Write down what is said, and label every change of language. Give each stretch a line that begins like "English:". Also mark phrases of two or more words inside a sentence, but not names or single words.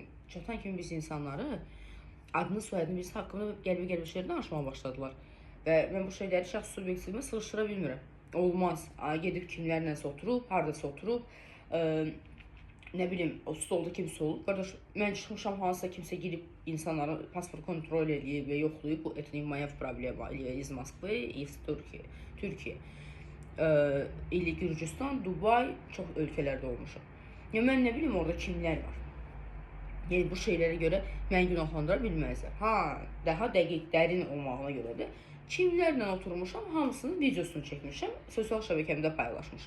Azerbaijani: Çatan kimi biz insanları adını, soyadını, biz haqqında qəlbə şeylər danışmağa başladılar. Və mən bu şeyləri şəxs subyektivimə sığışdıra bilmirəm. Olmaz. Gedib kimlərləsə oturub, haradasa oturub, nə bilim, o stolda kimsə olub. Qardaş, mən çıxmışam, hansısa kimsə girib insanların pasport kontrol edib və yoxlayıb, bu
Russian: это не моя проблема, из Moskvы, из Türkiye,
Azerbaijani: ili Gürcüstan, Dubay, çox ölkələrdə olmuşam. Yəni, mən nə bilim, orada kimlər var. Yəni, bu şeylərə görə mən günahlandıra bilməzlər. Daha dəqiq, dərin olmağına görə də kimlərlə oturmuşam, hamısının videosunu çəkmişəm, sosial şəbəkəmdə paylaşmışam.